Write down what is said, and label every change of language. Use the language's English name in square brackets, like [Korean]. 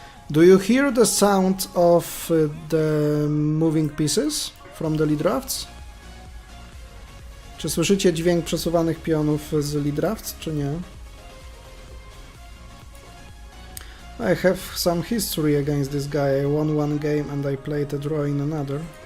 [English] Do you hear the sound of the moving pieces from the lead drafts? [Polish] Czy słyszycie dźwięk przesuwanych pionów z lead drafts, czy nie? [English] I have some history against this guy. I won one game and I played a draw in another.